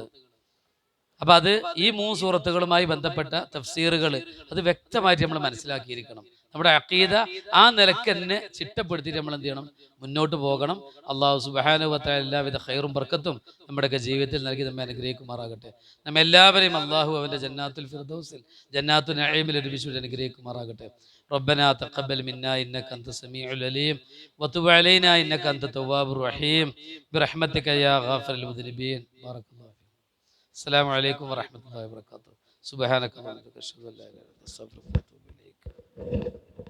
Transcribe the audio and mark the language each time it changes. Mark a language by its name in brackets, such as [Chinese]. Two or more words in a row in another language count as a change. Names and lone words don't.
[Malayalam] അപ്പൊ അത് ഈ 3 സൂറത്തുകളുമായി ബന്ധപ്പെട്ട തഫ്സീറുകൾ അത് വ്യക്തമായിട്ട് നമ്മൾ മനസ്സിലാക്കിയിരിക്കണം. നമ്മുടെ അഖീദ ആ നിലക്ക് തന്നെ ചിട്ടപ്പെടുത്തിയിട്ട് നമ്മൾ എന്ത് ചെയ്യണം? മുന്നോട്ട് പോകണം. [Arabic] الله سبحانه وتعالى [Malayalam] എല്ലാവിധ ഖൈറും ബർക്കത്തും നമ്മുടെയൊക്കെ ജീവിതത്തിൽ നൽകി നമ്മെ അനുഗ്രഹിക്കുമാറാകട്ടെ. നമ്മെ എല്ലാവരെയും അള്ളാഹു അവന്റെ ജന്നാത്തുൽ ഫിർദൗസിൽ ജന്നാത്തു നഈമിൽ ഒരുമിച്ച് അനുഗ്രഹിക്കുമാറാകട്ടെ. [Arabic] ربنا تقبل منا إنك أنت السميع العليم وتب علينا إنك أنت التواب الرحيم برحمتك يا غافر المذنبين. بارك الله فيك. السلام عليكم ورحمة الله وبركاته. سبحانك اللهم وبحمدك أشهد أن لا إله إلا أنت أستغفرك وأتوب إليك.